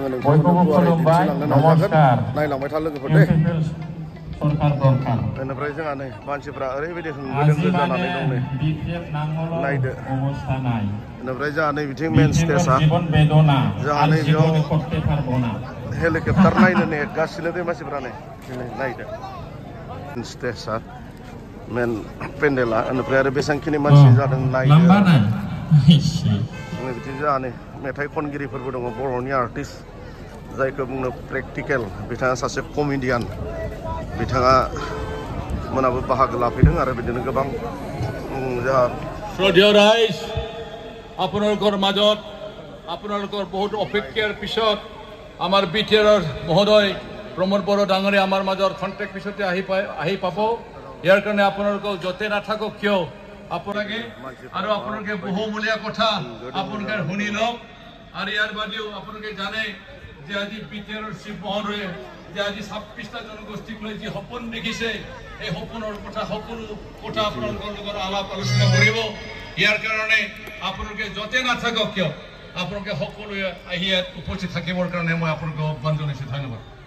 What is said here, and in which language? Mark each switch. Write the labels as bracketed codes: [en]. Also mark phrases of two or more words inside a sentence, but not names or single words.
[brx] नोंथांमोननो गुवारै दिन्थिलांनो नाजागोन नायलांबाय था लोगोफोर दे बेनिफ्राय जोंहा नै मानसिफ्रा ओरैबायदि होंगो दोंगो जानानै दं नै नायदो बेनिफ्राय जोंहा नै बिथिं [en] main stage [brx] जोंहा नै बेयाव हेलिकप्टार नायनो नेगासिनो दे मानसिफ्रा नै नायदो स्टेजआ मेन पेन्डेला बेनिफ्राय आरो बेसेबांखिनि मानसि जादों नायदो बिदि जोंहा नै मेथाइ खनगिरिफोरबो दङ बर'नि आर्टिस्ट जायखौ बुंनो प्रेक्टिकेल बिथाङा सासे कमेडियान बिथाङा मोनाबो बाहागो लाफैदों आरो बिदिनो गोबां जोंहा [as] শ্ৰদ্ধেয় ৰাইজ আপোনালোকৰ মাজত আপোনালোকৰ বহুত অপেক্ষাৰ পিছত আমাৰ বিটিআৰৰ মহোদয় প্ৰমোদ বড়ো ডাঙৰীয়া আমাৰ মাজৰ কণ্টেক্ট পিছতে আহি পাব ইয়াৰ কাৰণে আপোনালোকক য'তে নাথাকক কিয় আপোনালোকে আৰু আপোনালোকে বহুমূলীয়া কথা আপোনালোকে শুনি লওক আৰু ইয়াৰ বাদেও আপোনালোকে জানে যে আজি বিটিআৰৰ শিৱ মহোদয়ে যে আজি 26টা জনগোষ্ঠীক লৈ যি সপোন দেখিছে এই সপোনৰ কথা সকলো কথা আপোনালোকৰ লগত আলাপ আলোচনা কৰিব ইয়াৰ কাৰণে আপোনালোকে য'তে নাথাকক কিয় আপোনালোকে সকলোৱে আহি ইয়াত উপস্থিত থাকিবৰ কাৰণে মই আপোনালোকক আহ্বান জনাইছোঁ ধন্যবাদ